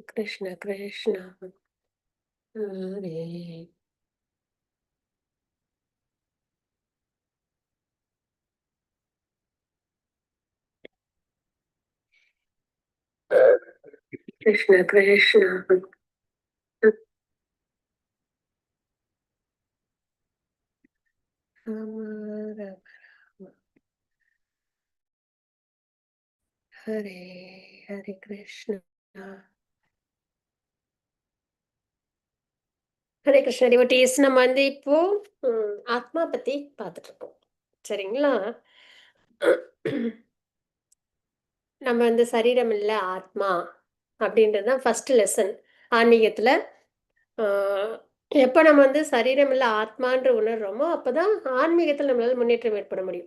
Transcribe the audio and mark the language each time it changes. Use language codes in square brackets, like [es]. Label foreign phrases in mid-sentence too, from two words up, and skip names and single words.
[sa] कृष्ण कृष्ण हरे कृष्ण कृष्ण हरे हरे हरे कृष्ण हरे कृष्ण டிவோட்டீஸ். [ta] நம்ம வந்து இப்போ ஆத்மா பத்தி பார்த்துட்டு இருக்கோம். சரிங்களா? நம்ம வந்து சரீரம் இல்ல ஆத்மா அப்படின்றது தான் [en] first lesson [ta] ஆன்மீகத்துல. எப்போ நம்ம வந்து சரீரம் இல்ல ஆத்மான்ற உணர்றோமோ அப்பதான் ஆன்மீகத்தில் நம்மளால முன்னேற்றம் ஏற்பட முடியும்.